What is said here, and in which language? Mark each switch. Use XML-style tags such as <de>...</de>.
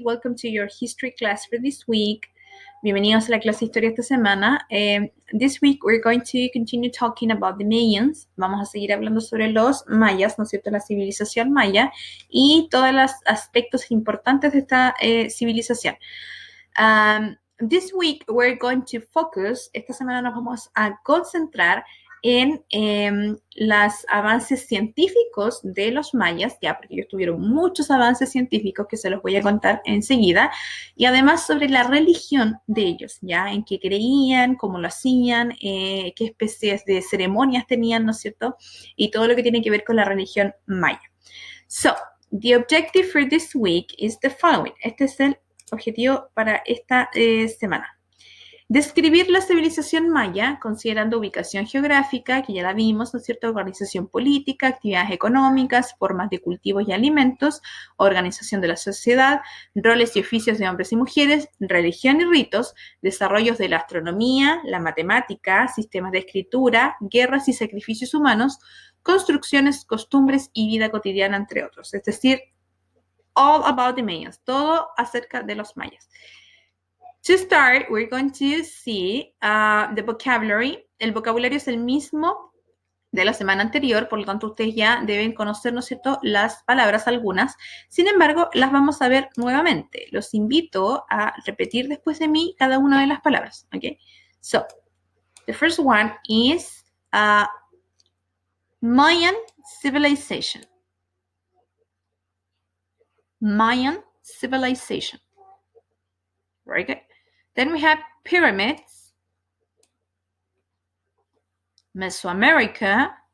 <en>Welcome to your history class for this week.</en> <es>Bienvenidos a la clase de historia esta semana.</es> <en>This week we're going to continue talking about the Mayans.</en> <es>Vamos a seguir hablando sobre los mayas, ¿no es cierto? La civilización maya y todos los aspectos importantes de esta civilización.</es> <en>This week we're going to focus,</en> <es>esta semana nos vamos a concentrar en los avances científicos de los mayas, ya porque ellos tuvieron muchos avances científicos que se los voy a contar enseguida, y además sobre la religión de ellos, ya en qué creían, cómo lo hacían, qué especies de ceremonias tenían, ¿no es cierto? Y todo lo que tiene que ver con la religión maya.</es> <en>So, the objective for this week is the following.</en> <es>Este es el objetivo para esta semana. Describir la civilización maya considerando ubicación geográfica, que ya la vimos, ¿no es cierto? Organización política, actividades económicas, formas de cultivos y alimentos, organización de la sociedad, roles y oficios de hombres y mujeres, religión y ritos, desarrollos de la astronomía, la matemática, sistemas de escritura, guerras y sacrificios humanos, construcciones, costumbres y vida cotidiana, entre otros. Es decir,</es> <en>all about the Mayas,</en> <es>todo acerca de los mayas.</es> <en>To start, we're going to see the vocabulary.</en> <es>El vocabulario es el mismo de la semana anterior, por lo tanto ustedes ya deben conocer, ¿no es cierto?, las palabras algunas. Sin embargo, las vamos a ver nuevamente. Los invito a repetir después de mí cada una de las palabras, ¿ok?</es> <en>So, the first one is Mayan civilization. Mayan civilization. Very good. Then we have pyramids, Mesoamerica,</en>